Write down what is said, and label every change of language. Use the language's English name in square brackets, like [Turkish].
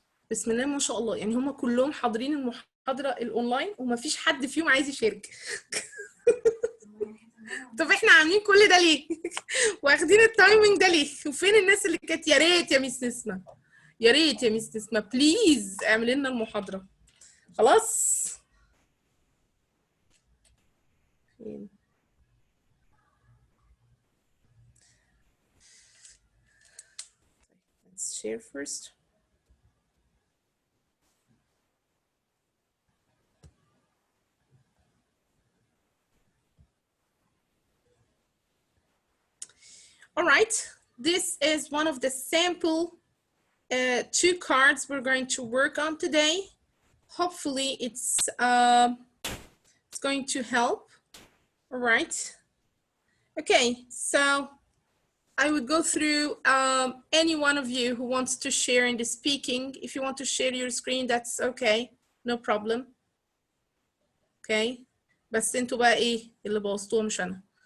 [Arabic] بسم الله ما شاء الله، يعني هم كلهم حاضرين المحاضرة الأونلاين وما فيش حد فيهم عايز يشارك. طب احنا عاملين كل ده ليه؟ واخدين التايمنج ده ليه؟ وفين الناس اللي كانت يا ريت يا ميس نسمة؟ يا ريت يا ميس نسمة بليز اعملي لنا المحاضرة. خلاص؟ فين؟ [English] Let's share first. All right, this is one of the sample 2 cards we're going to work on today. Hopefully it's going to help. All right. Okay, so I would go through any one of you who wants to share in the speaking. If you want to share your screen, that's okay, no problem. [Arabic] Okay, بس انتوا بقى ايه اللي بوظتوها مش انا.